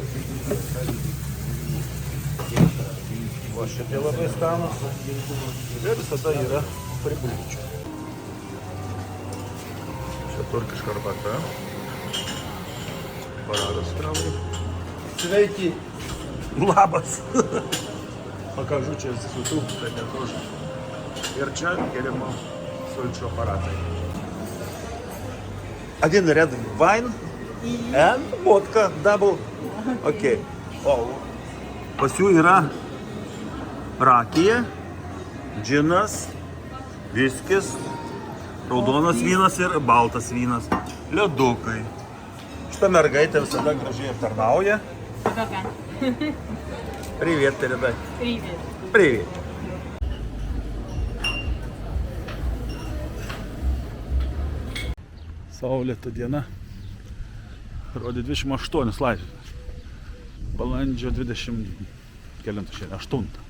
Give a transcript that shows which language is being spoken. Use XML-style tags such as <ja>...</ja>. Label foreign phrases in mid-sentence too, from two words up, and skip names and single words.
<lt>Va šitie labai skanūs. Ir visada yra pribulčių. Čia turkiška arbata. Paradas traukė. Sveiki! Labas!</lt> <ru>Покажу через YouTube, это тоже.</ru> <lt>Ir čia geriamo sulčių aparatai.</lt> <ru>Один ряд</ru> <en>wine and vodka double. Okay.</en> <lt>Pas jų yra rakija, džinas, viskis, raudonas vynas ir baltas vynas. Ledukai. Šita mergaitė visada gražiai aptarnauja.</lt> <ru>Привет, передай. Привет. Привет.</ru> <lt>Saulėta diena. Rodė 28 laipsnius. Balandžio 20 kelintų šiandien, 8.</lt>